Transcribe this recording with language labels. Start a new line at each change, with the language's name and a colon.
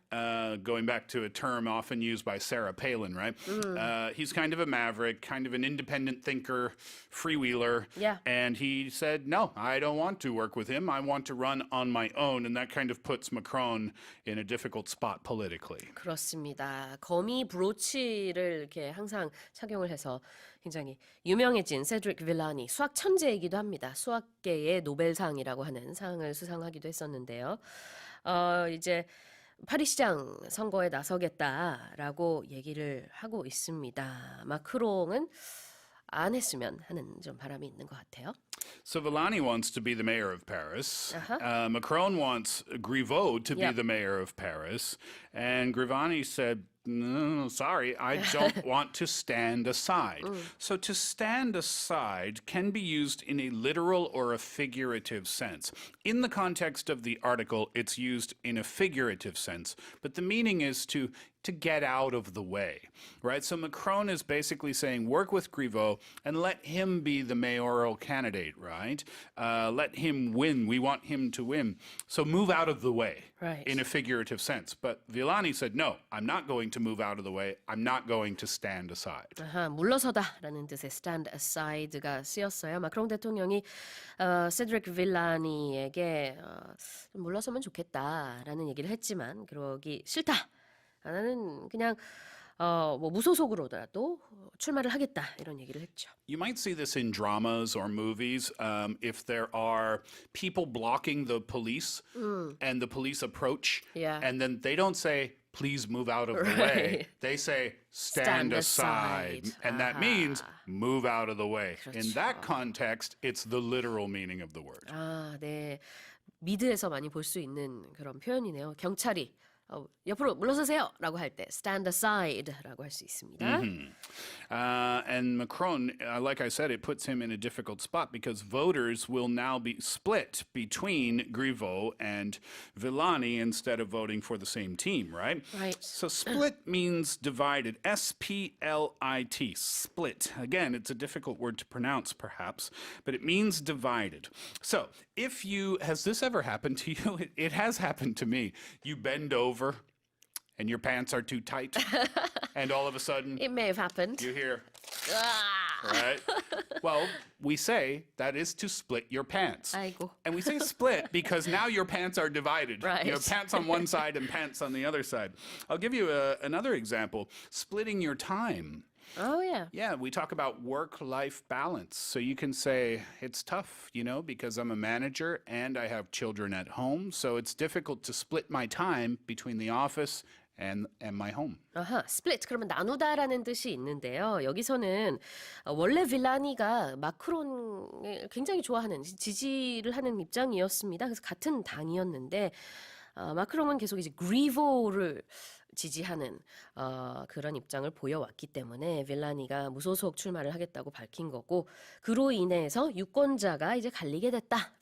English: Going back to a term often used by Sarah Palin, right? He's kind of a maverick, kind of an independent thinker, freewheeler. Yeah. And he said, no, I don't want to work with him. I want to run on my own. And that kind of puts Macron in a difficult spot politically.
Korean: 그렇습니다. 거미 브로치를 이렇게 항상 착용을 해서 굉장히 유명해진 세드릭 빌라니, 수학 천재이기도 합니다. 수학계의 노벨상이라고 하는 상을 수상하기도 했었는데요. 이제 파리시장 선거에 나서겠다라고 얘기를 하고 있습니다. 마크롱은 안 했으면 하는 좀 바람이 있는 것 같아요.
English: So Villani wants to be the mayor of Paris. Macron wants Griveaux to be the mayor of Paris. And Grivani said, no, sorry, I don't want to stand aside. So to stand aside can be used in a literal or a figurative sense. In the context of the article, it's used in a figurative sense, but the meaning is to get out of the way, right? So Macron is basically saying, work with Griveaux and let him be the mayoral candidate, right? Let him win. We want him to win. So move out of the way, right, in a figurative sense. But Villani said, no, I'm not going to move out of the way. I'm not going to stand aside.
Korean: 물러서다라는 뜻의 stand aside가 쓰였어요. 마크롱 대통령이 세드릭 빌라니에게 물러서면 좋겠다라는 얘기를 했지만 그러기 싫다. 나는 그냥 뭐 무소속으로라도 출마를 하겠다 이런 얘기를 했죠.
English: You might see this in dramas or movies if there are people blocking the police and the police approach and then they don't say please move out of the way. They say stand aside. And that means move out of the way.
Korean: 그렇죠.
English: In that context, it's the literal meaning of the word.
Korean: 네. 미드에서 많이 볼 수 있는 그런 표현이네요. 경찰이 옆으로 물러서세요 라고 할 때 stand aside 라고 할 수 있습니다.
English: And Macron, like I said, it puts him in a difficult spot because voters will now be split between Griveaux and Villani instead of voting for the same team, right? Right. So split means divided. S-P-L-I-T, split. Again, it's a difficult word to pronounce perhaps, but it means divided. So has this ever happened to you? It has happened to me. You bend over and your pants are too tight and all of a sudden It may have happened. you hear right? Well, we say that is to split your pants.
Korean: 아이고.
English: And we say split because now your pants are divided. Right. You have pants on one side and pants on the other side. I'll give you another example. Splitting your time. Oh, yeah. Yeah, we talk about work-life balance. So you can say it's tough, because I'm a manager and I have children at home. So it's difficult to split my time between the office and my home.
Korean: 아하, split 그러면 나누다라는 뜻이 있는데요. 여기서는 원래 빌라니가 마크론을 굉장히 좋아하는 지지를 하는 입장이었습니다. 그래서 같은 당이었는데 마크롱은 계속 이제 그리보를 지지하는 그런 입장을 보여왔기 때문에 빌라니가 무소속 출마를 하겠다고 밝힌 거고 그로 인해서 유권자가 이제 갈리게 됐다.